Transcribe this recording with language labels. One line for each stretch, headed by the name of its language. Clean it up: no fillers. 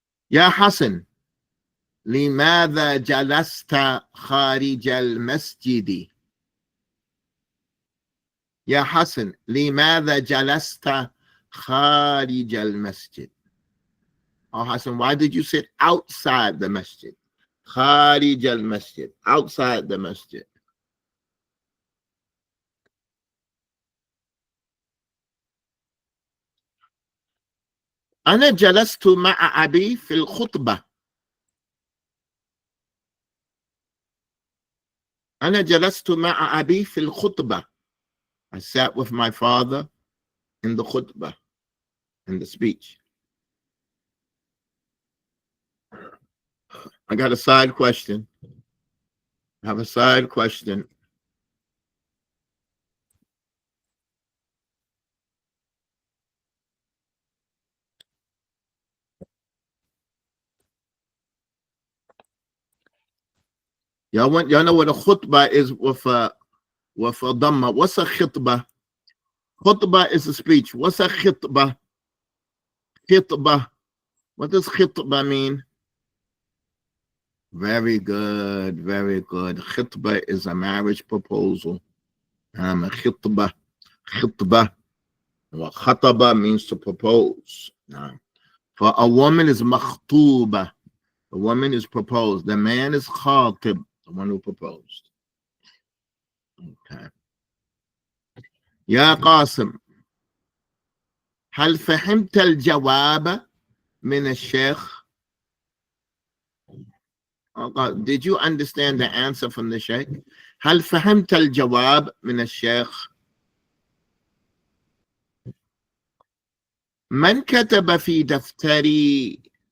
Arabic: يا حسن لماذا جلست خارج المسجد؟ يا حسن لماذا جلست خارج المسجد؟
English: Oh, Hassan, why did you sit outside the masjid?
Arabic: خارج المسجد,
English: outside the masjid.
Arabic: أنا جلست مع أبي في الخطبة. أنا جلست مع أبي في الخطبة.
English: I sat with my father in the khutbah, in the speech. I got a side question. I have a side question. Y'all know what a khutbah is with a dhamma. What's a khutbah? Khutbah is a speech. What's a khutbah? Khutbah. What does khutbah mean? Very good, very good. Khutbah is a marriage proposal. A khutbah. Khutbah. Well, khataba means to propose. For a woman is makhtuba. The woman is proposed. The man is khatib, the one who proposed. Okay.
Arabic: يا قاسم هل فهمت الجواب من الشيخ?
English: Did you understand the answer from the sheikh?
Arabic: هل فهمت الجواب من الشيخ؟ من كتب في دفتري?